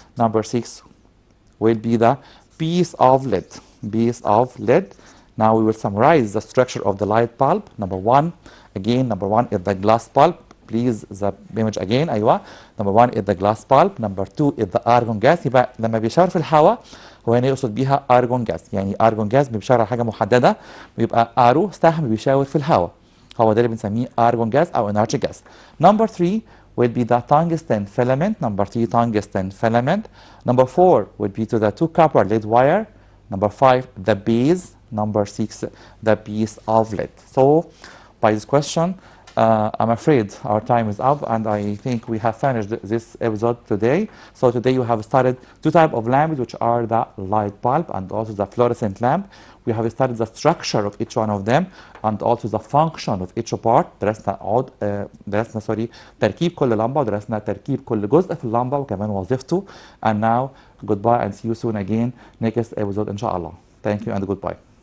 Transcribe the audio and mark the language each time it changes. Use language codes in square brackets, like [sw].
[en] Number 6 will be the piece of lead. Piece of lead. Now we will summarize the structure of the light bulb. Number 1, again, number 1 is the glass bulb. Please the image again. [ar] أيوة. [en] Number 1 is the glass bulb. Number 2 is the argon gas. [ar] يبقى لما بيشاور في الهواء هو هنا يقصد بيها argon gas. يعني argon gas بيشاور على حاجة محددة ويبقى arrow سهم بيشاور في الهواء. هو ده اللي بنسميه argon gas أو inert gas. [en] Number 3 will be the tungsten filament. Number 3 tungsten filament. Number 4 would be to the 2 copper lead wire. Number 5 the base. Number 6 the piece of lead. So by this question I'm afraid our time is up and I think we have finished this episode today. So today you have studied 2 types of lamps which are the light bulb and also the fluorescent lamp. We have studied the structure of each one of them and also the function of each part. [ar] درسنا تركيب كل لمبة ودرسنا تركيب كل جزء في اللمبة وكمان وظيفته. [en] And now goodbye and see you soon again next episode [ar] إن شاء الله. [en] Thank you and goodbye.